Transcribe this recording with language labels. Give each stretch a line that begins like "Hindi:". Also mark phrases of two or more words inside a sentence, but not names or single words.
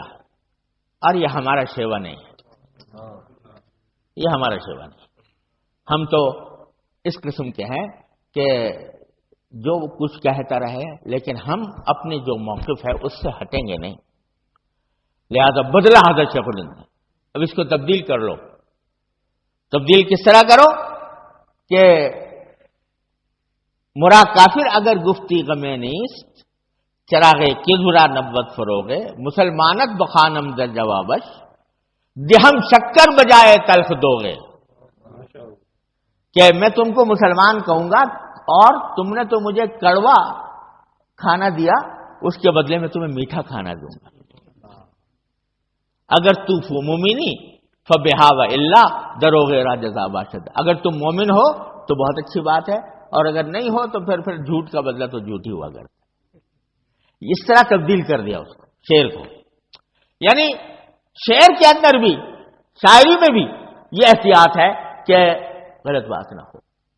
Urdu: اور یہ ہمارا شیوا نہیں ہے، یہ ہمارا شیوا نہیں، ہم تو اس قسم کے ہیں کہ جو کچھ کہتا رہے، لیکن ہم اپنی جو موقف ہے اس سے ہٹیں گے نہیں، لہذا بدلہ حضرت شیخ الہند نے، اب اس کو تبدیل کر لو۔ تبدیل کس طرح کرو کہ
Persian: مرا کافر اگر گفتی غم نیست، چراغ کذب را نبوت فروغ، مسلمانت بخانم در جوابش، دہم شکر بجائے تلخ دوغے،
Urdu: کہ میں تم کو مسلمان کہوں گا اور تم نے تو مجھے کڑوا کھانا دیا، اس کے بدلے میں تمہیں میٹھا کھانا دوں گا.
Persian: اگر تو مومنی فبہا و الا دروغ را جزا باشد.
Urdu: اگر تم مومن ہو تو بہت اچھی بات ہے، اور اگر نہیں ہو تو پھر جھوٹ کا بدلہ تو جھوٹ ہی ہوا کرتا. اس طرح تبدیل کر دیا اس کو، شعر کو. یعنی شعر کے اندر بھی، شاعری میں بھی یہ احتیاط ہے کہ غلط بات نہ ہو.